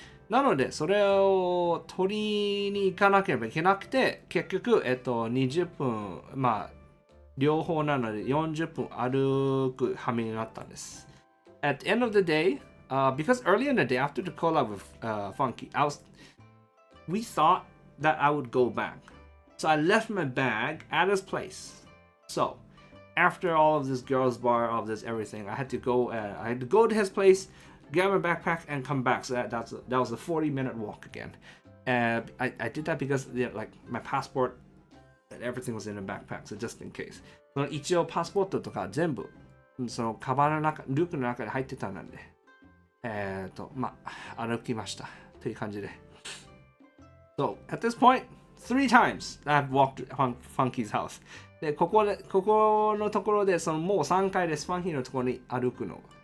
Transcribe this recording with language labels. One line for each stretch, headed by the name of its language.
Japanese: なので、それを取りに行かなければいけなくて、結局、20分、まあ、両方なので40分歩く羽目になったんです。
English: At the end of the day, because earlier in the day, after the collab with Funky, we thought that I would go back. So I left my bag at his place. So, after all of this girls' bar, all of this everything, I had to go to his place, get my backpack, and come back. So that was a 40-minute walk again. I did that because like my passport and everything was in a backpack, so just in case.
Japanese: 一応パスポートとか全部そのカバンの中、ルークの中に入ってたので、まあ歩きましたという感じで。
English: So at this point, 3 times I've walked Funky's house.
Japanese: でここのところでもう3回です。ファンキーのところに歩くの。